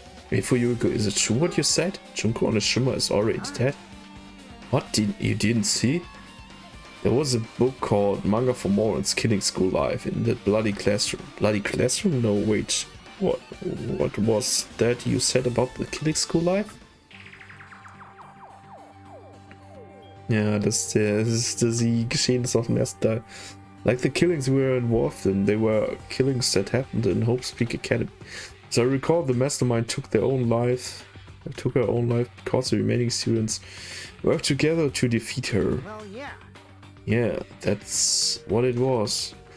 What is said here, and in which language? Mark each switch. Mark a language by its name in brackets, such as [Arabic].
[English] Wait, for you, is it true what you said? Junko and Oshima is already dead? What? You didn't see? There was a book called Manga for Morons Killing School Life in the Bloody Classroom. Bloody Classroom? No, wait. What was that you said about the Killing School Life? [German] Ja, das ist die Geschehnisse auf dem ersten Teil. [English] Like the killings we were involved in, they were killings that happened in Hope's Peak Academy. As I recall, the mastermind took her own life because the remaining students worked together to defeat her. Well, yeah. Yeah, that's what it was.